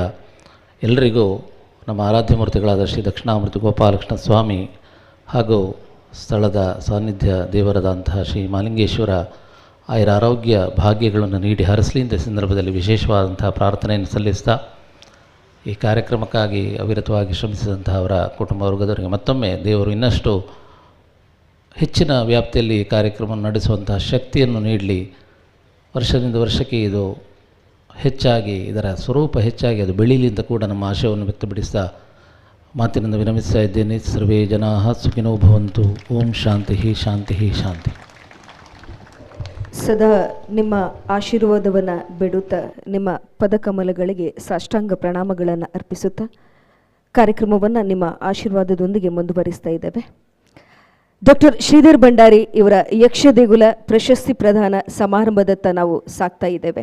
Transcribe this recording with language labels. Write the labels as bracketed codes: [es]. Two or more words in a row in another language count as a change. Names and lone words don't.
[kn] ಎಲ್ಲರಿಗೂ ನಮ್ಮ ಆರಾಧ್ಯ ಮೂರ್ತಿಗಳಾದ ಶ್ರೀ ದಕ್ಷಿಣಾಮೂರ್ತಿ ಗೋಪಾಲಕೃಷ್ಣ ಸ್ವಾಮಿ ಹಾಗೂ ಸ್ಥಳದ ಸಾನ್ನಿಧ್ಯ ದೇವರಾದಂತಹ ಶ್ರೀ ಮಾಲಿಂಗೇಶ್ವರ ಆಯುರಾರೋಗ್ಯ ಭಾಗ್ಯಗಳನ್ನು ನೀಡಿ ಹರಸಲಿ ಅಂತ ಸಂದರ್ಭದಲ್ಲಿ ವಿಶೇಷವಾದಂತಹ ಪ್ರಾರ್ಥನೆಯನ್ನು ಸಲ್ಲಿಸ್ತಾ ಈ ಕಾರ್ಯಕ್ರಮಕ್ಕಾಗಿ ಅವಿರತವಾಗಿ ಶ್ರಮಿಸಿದಂತಹ ಅವರ ಕುಟುಂಬ ವರ್ಗದವರಿಗೆ ಮತ್ತೊಮ್ಮೆ ದೇವರು ಇನ್ನಷ್ಟು ಹೆಚ್ಚಿನ ವ್ಯಾಪ್ತಿಯಲ್ಲಿ ಕಾರ್ಯಕ್ರಮ ನಡೆಸುವಂತಹ ಶಕ್ತಿಯನ್ನು ನೀಡಲಿ. ವರ್ಷದಿಂದ ವರ್ಷಕ್ಕೆ ಇದು ಹೆಚ್ಚಾಗಿ, ಇದರ ಸ್ವರೂಪ ಹೆಚ್ಚಾಗಿ ಅದು ಬೆಳೀಲಿ ಅಂತ ಕೂಡ ನಮ್ಮ ಆಶಯವನ್ನು ವ್ಯಕ್ತಪಡಿಸ್ತಾ ಮಾತಿನಿಂದ ವಿರಮಿಸ್ತಾ ಇದ್ದೇನೆ. [sa] ಸರ್ವೇ ಜನಾಃ ಸುಖಿನೋ ಭವಂತು. ಓಂ ಶಾಂತಿ ಶಾಂತಿ ಶಾಂತಿ. [kn] ಸದಾ ನಿಮ್ಮ ಆಶೀರ್ವಾದವನ್ನು ಬಿಡುತ್ತಾ ನಿಮ್ಮ ಪದಕಮಲಗಳಿಗೆ ಸಾಷ್ಟಾಂಗ ಪ್ರಣಾಮಗಳನ್ನು ಅರ್ಪಿಸುತ್ತಾ ಕಾರ್ಯಕ್ರಮವನ್ನು ನಿಮ್ಮ ಆಶೀರ್ವಾದದೊಂದಿಗೆ ಮುಂದುವರಿಸ್ತಾ ಇದ್ದೇವೆ. ಡಾಕ್ಟರ್ ಶ್ರೀಧರ್ ಭಂಡಾರಿ ಇವರ ಯಕ್ಷದೇಗುಲ ಪ್ರಶಸ್ತಿ ಪ್ರದಾನ ಸಮಾರಂಭದತ್ತ ನಾವು ಸಾಕ್ತಾ ಇದ್ದೇವೆ.